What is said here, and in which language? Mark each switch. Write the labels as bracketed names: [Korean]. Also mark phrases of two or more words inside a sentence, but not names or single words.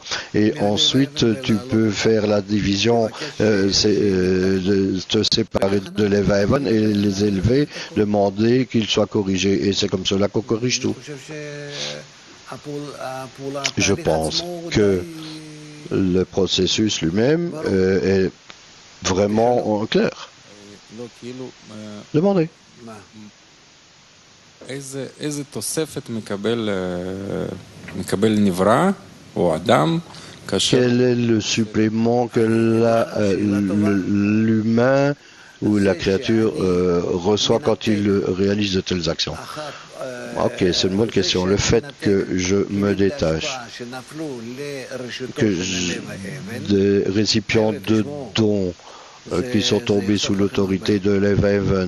[French] Et ensuite, tu peux faire la division, de te séparer de Levaheaven et les élever, demander qu'ils soient corrigés. Et c'est comme cela qu'on corrige tout. Je pense que le processus lui-même est vraiment clair. Demandez. [Hebrew] איזה תוספת מקבל נברא או אדם כאשר... [French] Quel est le supplément que l'humain ou la créature reçoit quand il réalise de telles actions? Ok, c'est une bonne question. Le fait que je me détache, des récipients de dons qui sont tombés sous l'autorité de Levaheaven.